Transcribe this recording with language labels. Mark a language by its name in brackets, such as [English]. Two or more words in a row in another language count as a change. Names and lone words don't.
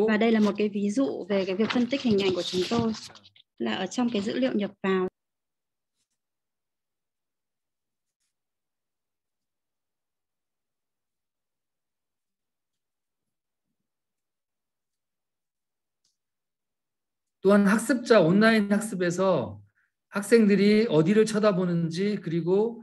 [Vietnamese] Và đây là một cái ví dụ về cái việc phân tích hình ảnh của chúng tôi là ở trong cái dữ liệu nhập vào. [Korean] 또한 학습자 온라인 학습에서 학생들이 어디를 쳐다보는지 그리고